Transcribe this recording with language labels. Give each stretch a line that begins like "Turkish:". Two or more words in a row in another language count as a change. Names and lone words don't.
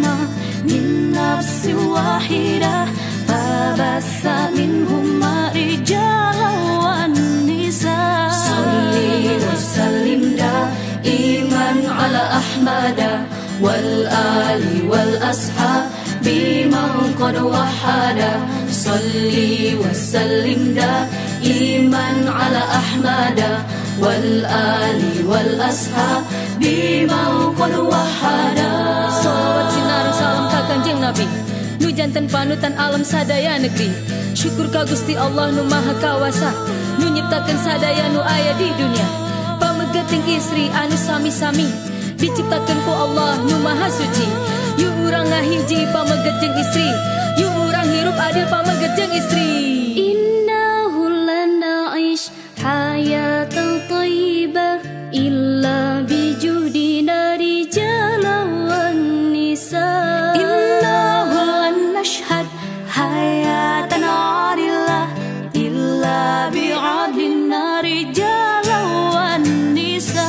Arabic: من نفس واحدة فبث منهما رجالا والنساء صلي وسلم دائما على أحمد والآل والأصحاب بمن قد وحد صلي وسلم دائما على أحمد والآل والأصحاب بمن قد وحد.
Sundanese: Salawat sinar salam ka Kanjeng Nabi nu janten panutan alam sadaya negeri. Syukur ka Gusti Allah nu maha kawasa nu nyiptakeun sadaya nu aya di dunia. Pamegeting istri anu sami-sami diciptakeun ku Allah nu maha suci. Yu urang ngahiji pameget jeung istri, yu urang hirup adil pameget jeung istri.
Arabic: إنه لن نعيش حياة طيبة إلا بجهدنا رجالا والنساء. إنه لن نشهد حياة عادلة إلا بعدلنا رجالا والنساء.